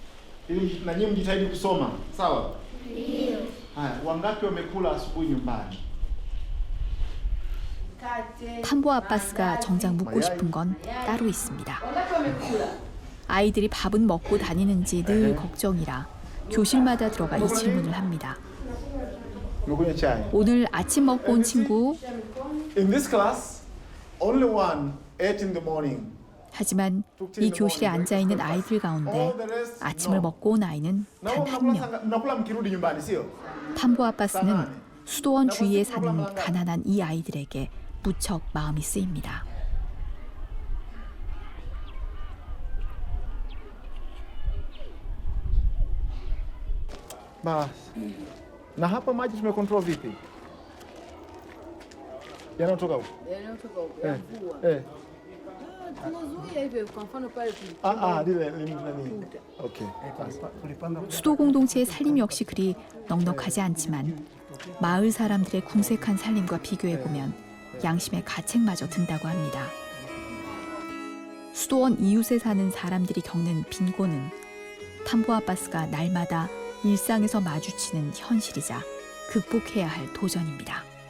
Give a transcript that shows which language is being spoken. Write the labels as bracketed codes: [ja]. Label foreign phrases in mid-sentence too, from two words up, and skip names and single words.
[ko] 판부 아바스가 정작 묻고 싶은 건 따로 있습니다. 아이들이 밥은 먹고 다니는지 늘 걱정이라 교실마다 들어가 이 질문을 합니다. 오늘 아침 먹고 온 친구. [en] In this class, only one ate in the morning. [ko] 하지만 이 교실에 앉아 있는 아이들 가운데 아침을 먹고 온 아이는 단 한 명. 판부 아바스는 수도원 주위에 사는 가난한 이 아이들에게 무척 마음이 쓰입니다. [sw] Mas na hapa maji tumecontrol vipi? Yanatoka huko. Yanatoka huko. Mvua. Tunazuia hivyo kwa mfano pale lile nani. Okay. [ko] 수도 공동체의 살림 역시 그리 넉넉하지 않지만 마을 사람들의 궁색한 살림과 비교해 보면 양심의 가책마저 든다고 합니다. 수도원 이웃에 사는 사람들이 겪는 빈곤은 판부 아바스가 날마다 일상에서 마주치는 현실이자 극복해야 할 도전입니다.